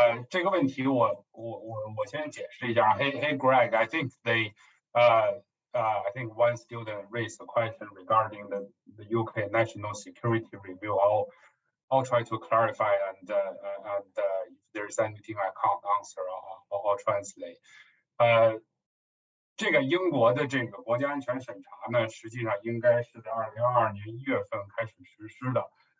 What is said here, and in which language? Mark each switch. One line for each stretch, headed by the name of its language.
Chinese: 这个问题我先解释一下。
English: Hey Greg, I think I think one student raised a question regarding the UK national security review. I'll try to clarify and if there's anything I can't answer, I'll translate.
Chinese: 这个英国的这个国家安全审查呢，实际上应该是在2022年1月份开始实施的。